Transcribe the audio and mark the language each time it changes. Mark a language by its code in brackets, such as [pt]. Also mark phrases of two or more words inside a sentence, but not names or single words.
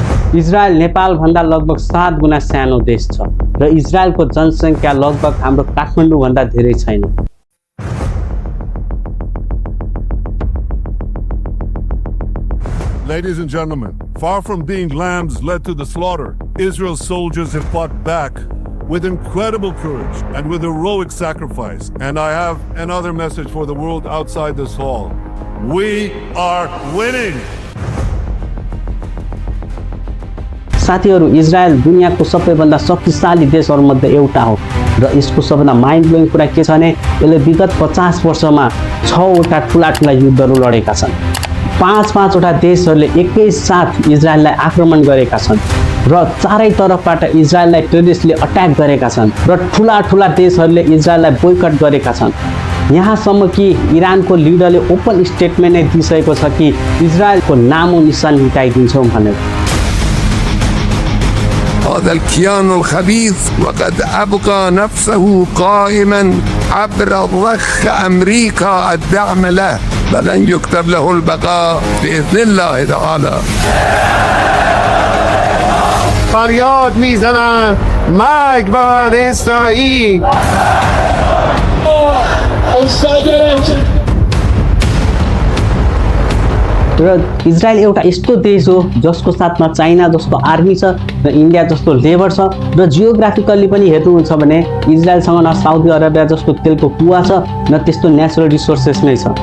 [ne] इजरायल नेपालभन्दा लगभग 7 गुणा सानो देश छ र इजरायलको जनसङ्ख्या लगभग हाम्रो काठमाडौँभन्दा धेरै छैन। [en] Ladies and gentlemen, far from being lambs led to the slaughter, Israel's soldiers have fought back with incredible courage and with heroic sacrifice. And I have another message for the world outside this hall. We are winning! [ne] साथीहरू, इजरायल दुनियाँको सबैभन्दा शक्तिशाली देशहरूमध्ये एउटा हो र यसको सबभन्दा [en] mind blowing [ne] कुरा के छ भने यसले विगत 50 वर्षमा 6वटा ठुला युद्धहरू लडेका छन्। 5-5वटा देशहरूले एकैसाथ इजरायललाई आक्रमण गरेका छन् र चारैतर्फबाट इजरायललाई टेररिस्टले अट्याक गरेका छन् र ठुला देशहरूले इजरायललाई बोयकट गरेका छन्। यहाँसम्म कि इरानको लिडरले [en] open statement [ne] नै दिइसकेको छ कि इजरायलको नामो निशान मिटाइदिन्छौँ भनेर। [ar] هذا الكيان الخبيث وقد أبقى نفسه قائما عبر ضخ أمريكا الدعم له، فلن يكتب له البقاء بإذن الله تعالى. [fa] فریاد میزنن مرگ بر اسرائیل. [ne] र इजरायल एउटा यस्तो देश हो जसको साथमा चाइना जस्तो आर्मी छ र इन्डिया जस्तो लेबर छ र जियोग्राफिकल्ली पनि हेर्नुहुन्छ भने इजरायलसँग न साउदी अरेबिया जस्तो तेलको कुवा छ न त्यस्तो [en] natural resources [ne] नै छ।